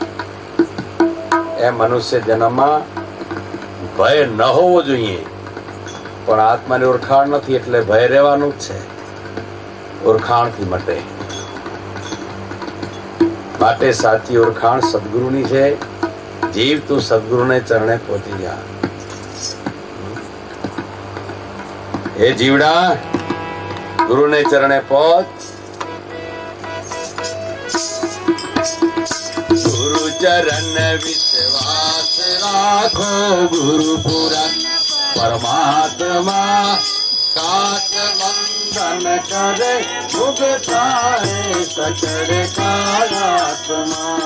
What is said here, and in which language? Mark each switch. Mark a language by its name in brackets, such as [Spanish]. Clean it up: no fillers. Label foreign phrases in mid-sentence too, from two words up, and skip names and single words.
[Gujarati] એ મનુષ્ય જન્મમાં ભય ન હોવો જોઈએ, પણ આત્માની ઓળખાણ નથી એટલે ભય રહેવાનું જ છે. ઓળખાણથી મટે. માટે સાચી ઓળખાણ સદગુરુની છે. જીવ તું સદગુરુને ચરણે પહોંચી જા. [Hindi] हे जीवड़ा गुरु ने चरणे पहुंच, गुरु चरण विश्वास राखो, गुरु पुरन परमात्मा काट बंधन करे, मुक्ता है सकल कालात्मा।